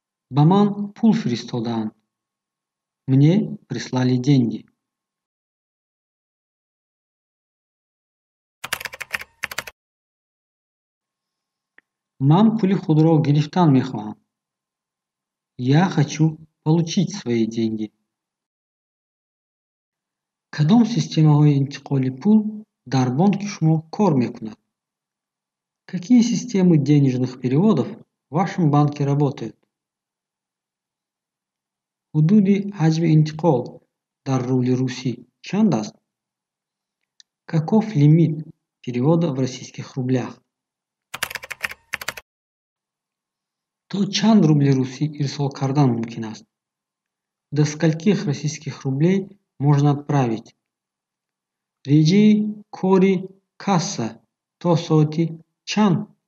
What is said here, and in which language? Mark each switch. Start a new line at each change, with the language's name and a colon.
Tajik: Баман пул фристодан.
Russian: Мне прислали деньги.
Tajik: Мам пули худро гирифтан мехоам.
Russian: Я хочу получить свои деньги.
Tajik: Кадом системаҳои интиқоли пул дар бонки шумо кор мекунад?
Russian: Какие системы денежных переводов в вашем банке работают?
Tajik: Ҳудуди ҳаҷми интиқол дар рубли Руси чанд аст?
Russian: Каков лимит перевода в российских рублях?
Tajik: То чанд рубли Руси ирсол кардан мумкин аст?
Russian: До скольких российских рублей можно отправить?
Tajik: Реҷаи кори касса то соати чанд?